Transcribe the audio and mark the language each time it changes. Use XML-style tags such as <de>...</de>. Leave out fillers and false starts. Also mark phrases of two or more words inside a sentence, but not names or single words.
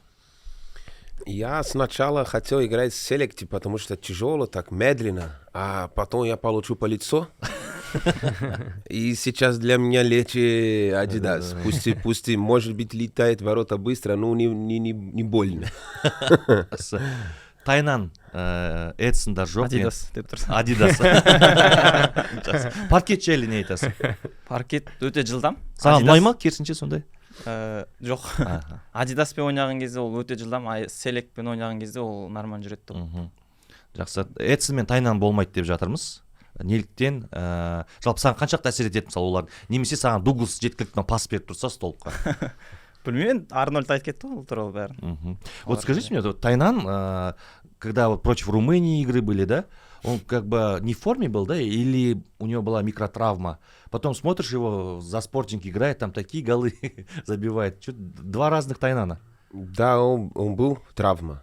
<ru>Я сначала хотел играть в Селекте, потому что тяжело, так медленно, а потом я получу по лицу. И сейчас для меня легче Adidas. Пусть, может быть, летает ворота быстро, но не больно.</ru> <kk>Тайнан, Эдсондар жоқ. Адидас деп тұрсың. Адидас. Паркет жайлы не айтасың? Паркет өте жылдам. Саған ұнай ма керісінше сондай? Жоқ. Адидаспен ойнаған кезде ол өте жылдам, Селектпен ойнаған кезде ол нормально жүреді деп. Жақсы. Эдсон мен Тайнан болмайды деп жатырмыз. Неліктен? Жалпы саған қаншақты әсер етеді мысалы олар? Немесе саған Дуглас жеткілікті пас беріп тұрса столбқа? Білмеймін, Арнольд айтып кетті ол туралы бәрін.</kk> <ru>Вот скажите мне, Тайнан, когда вот против Румынии игры были, да, он как бы не в форме был, да, или у него была микротравма? Потом смотришь его, за Спортинг играет, там такие голы забивает. Два разных Тайнана. Да, он был травма.</ru>